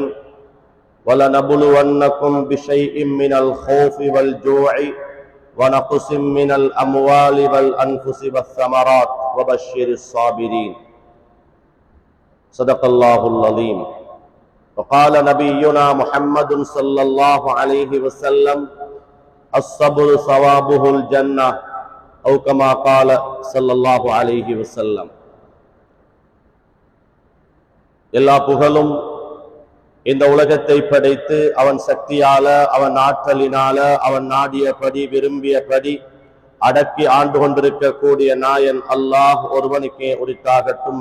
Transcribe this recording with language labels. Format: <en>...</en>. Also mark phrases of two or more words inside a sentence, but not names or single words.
<ar>ولنبلونكم بشيء من الخوف والجوع ونقص من الأموال والأنفس والثمرات وبشر الصابرين. صدق الله العظيم. وقال نبينا محمد صلى الله عليه وسلم: الصبر ثوابه الجنة، أو كما قال صلى الله عليه وسلم.</ar> <ta>எல்லா புகழும் இந்த உலகத்தை படைத்து அவன் சக்தியால, அவன் ஆற்றலினால, அவன் நாடியபடி விரும்பியபடி அடக்கி ஆண்டு கொண்டிருக்கக்கூடிய நாயன் அல்லாஹ் ஒருவனுக்கே உரித்தாகட்டும்.</ta>